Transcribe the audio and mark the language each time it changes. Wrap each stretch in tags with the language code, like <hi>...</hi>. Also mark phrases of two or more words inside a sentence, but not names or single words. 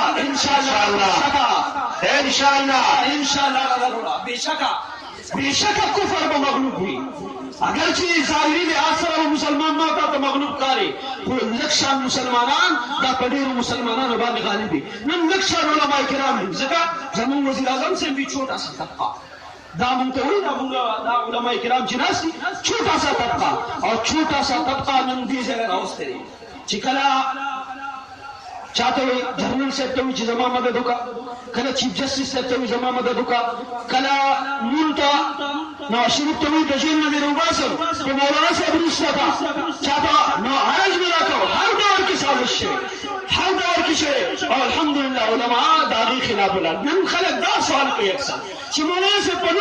<ps>انشاءالله بېشکه کفر به مغلوب وي، اگر چې ظاهري لحاظ سره مسلمان ما ښکاري خو لږ شان مسلمانان دا په ډېرو مسلمانانو باندې غالب دي نن لږ شان علما کرام دي ځکه زموږ وزیر اعظم صاحب وي</ps> <ur>چھوٹا سا طبقه</ur> <ps>دا مونږ ته وایي دا علما کرام چې ناست دي</ps> <ur>چھوٹا سا طبقه</ur> <ps>او</ps> <ur>چھوٹا سا طبقه</ur> <ps>نن دې ځای راوستی دی چې کله چاته وي جنرال صاحب ته وي چې زما مدد وکړه کله</ps> <en>chief justice</en> <ps>صاحب ته وي زما مدد وکړه کله مون ته نواز شریف ته وي د جیل نه دې راوباسم په مولانا صاحب رشته ده چاته نو عرض مې راکړو هر ډول کې سازش شوی هر ډول کې شوی او الحمدلله علما د هغې خلاف ولاړ نن خلک دا سوال کوي اکثر چې مولانا صاحب په</ps>